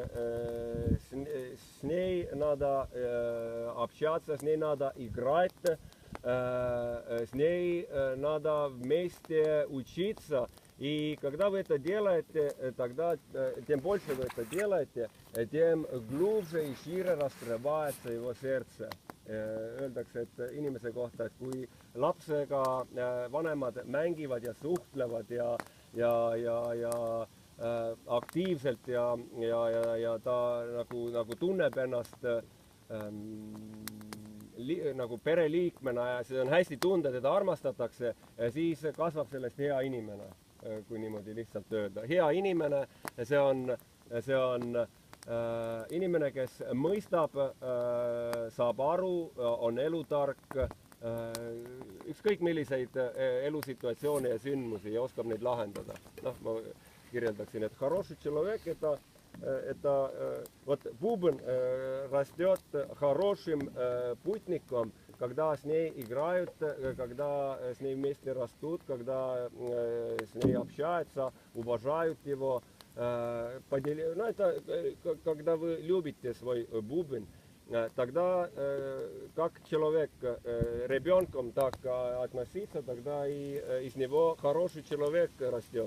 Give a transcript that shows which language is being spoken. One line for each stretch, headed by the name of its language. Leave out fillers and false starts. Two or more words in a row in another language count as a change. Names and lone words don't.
Russian: С ней надо общаться, с ней надо играть, с ней надо вместе учиться. И когда вы это делаете, тогда тем больше вы это делаете, тем глубже и шире раскрывается его сердце.
Estonian: Öeldakse, et inimese kohta, et kui lapsega vanemad mängivad ja suhtlevad ja aktiivselt ja ta nagu tunneb ennast nagu pereliikmena ja see on hästi tunda, teda armastatakse, siis kasvab sellest hea inimene, kui niimoodi lihtsalt öelda. Hea inimene, see on inimene, kes mõistab, saab aru, on elutark, ükskõik milliseid elusituatsioone ja sündmusi ja oskab neid lahendada. Ma kirjeldaksin, et
Russian: хороший человек это вот бубен растет хорошим путником, когда с ней играют, когда с ней вместе растут, когда с ней общаются, уважают его. Ну, это когда вы любите свой бубен, тогда как человек ребенком так относиться, тогда и из него хороший человек растет.